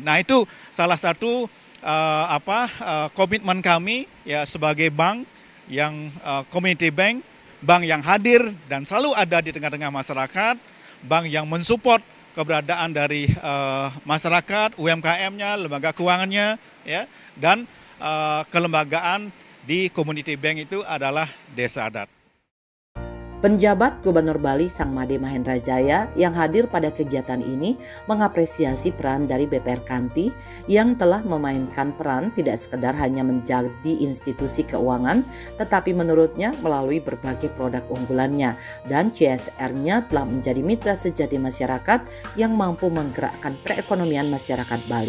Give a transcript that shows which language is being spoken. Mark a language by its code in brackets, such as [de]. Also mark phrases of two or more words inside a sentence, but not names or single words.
[id] Nah itu salah satu komitmen kami sebagai bank yang [en] community bank, [id] bank yang hadir dan selalu ada di tengah-tengah masyarakat, bank yang mensupport keberadaan dari masyarakat, UMKM-nya, lembaga keuangannya, dan kelembagaan di [en] community bank [id] itu adalah desa adat. Penjabat Gubernur Bali Sang Made Mahendra Jaya yang hadir pada kegiatan ini mengapresiasi peran dari BPR Kanti yang telah memainkan peran tidak sekedar hanya menjadi institusi keuangan, tetapi menurutnya melalui berbagai produk unggulannya dan CSR-nya telah menjadi mitra sejati masyarakat yang mampu menggerakkan perekonomian masyarakat Bali.